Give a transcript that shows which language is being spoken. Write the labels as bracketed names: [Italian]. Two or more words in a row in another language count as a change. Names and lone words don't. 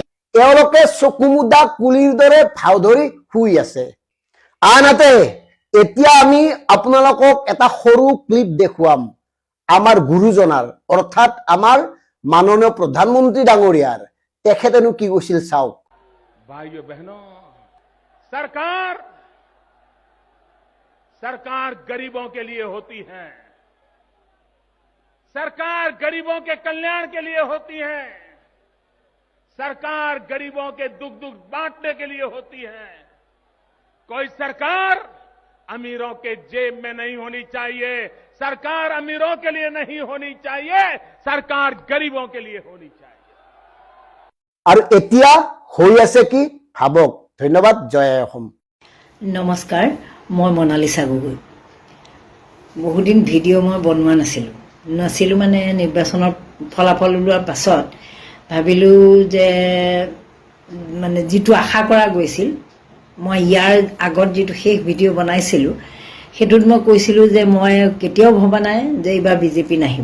[Assamese] এওঁলোকে চকুমুদা কুলিৰ দৰে ভাও ধৰি শুই আছে। আনহাতে এতিয়া আমি আপোনালোকক এটা সৰু ক্লিপ দেখুৱাম আমাৰ গুৰুজনাৰ, অৰ্থাৎ আমাৰ মাননীয় প্ৰধানমন্ত্ৰী ডাঙৰীয়াৰ। তেখেতেনো কি কৈছিল চাওক। [Hindi] भाइयों बहनों, सरकार गरीबों के लिए होती है, सरकार गरीबों के कल्याण के लिए होती है, सरकार गरीबों के दुख बांटने के लिए होती है। कोई सरकार अमीरों के जेब में नहीं होनी चाहिए, सरकार अमीरों के लिए नहीं होनी चाहिए, सरकार गरीबों के लिए होनी चाहिए। [Assamese] আৰু এতিয়া হৈ আছে কি ভাবক। ধন্যবাদ। জয় অসম। নমস্কাৰ, মই মনালিছা গগৈ। বহুদিন ভিডিঅ' মই বনোৱা নাছিলোঁ মানে নিৰ্বাচনৰ ফলাফল ওলোৱাৰ পাছত ভাবিলোঁ যে মানে যিটো আশা কৰা গৈছিল, মই ইয়াৰ আগত যিটো শেষ ভিডিঅ' বনাইছিলোঁ সেইটোত মই কৈছিলোঁ যে মই কেতিয়াও ভবা নাই যে এইবাৰ বিজেপি নাহিব।